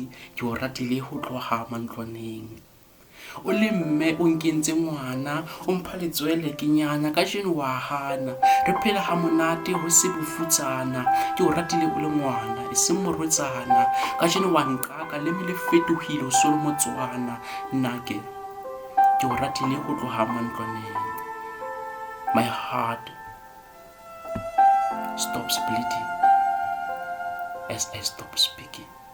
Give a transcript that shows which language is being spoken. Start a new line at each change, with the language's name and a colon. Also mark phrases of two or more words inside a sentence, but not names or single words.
Southern Sotho: Ke o ratile ho tloha mantlwaneng. O le mme o nkentse ngwana, o mpha letswele ke nyanya, kajeno wa hana, re phela ha monate ho se bofutsana. Ke o ratile o le ngwana e seng morwetsana, kajeno wa nqaka leme le fetohile ho so le motswana. Nna ke o ratile ho tloha mantlwaneng.
English: My heart stops bleeding as I stop speaking.